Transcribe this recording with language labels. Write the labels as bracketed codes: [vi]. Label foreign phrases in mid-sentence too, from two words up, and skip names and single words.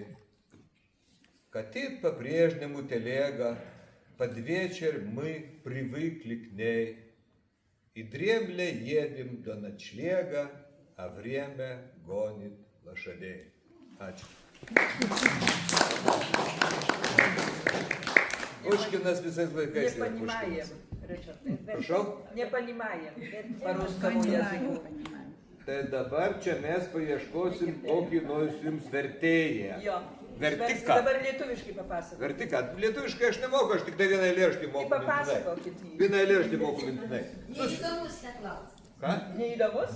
[ru] Катит по-прежнему телега, под вечер мы привыкли к ней, и дремля едем до ночлега, а время гонит лошадей. [lt] Ачу. Пушкиnas visais laikais. [ru] Не понимаем, Ричард. [lt] Prašau? [ru] Не понимаем по-русскому языку. [lt] Tai dabar čia mes paieškosim kokį nors jums vertėją. Jo. Vertiką. Dabar lietuviškai papasakok. Vertiką. Lietuviškai aš nemoku, aš tik tai vieną eilėraštį moku. Papasakokit jį. Vieną eilėštį moku mintinai. Neįdomus neklaus. Ką? Neįdomus?